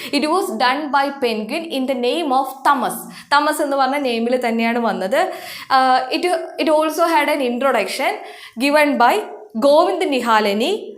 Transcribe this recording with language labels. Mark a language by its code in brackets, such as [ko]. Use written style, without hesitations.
[en] It was done by Penguin in the name of Tamas. [ml] Tamas എന്ന് പറഞ്ഞ നെയിമിൽ തന്നെയാണ് വന്നത്. [en] It also had an introduction given by Govind Nihalani.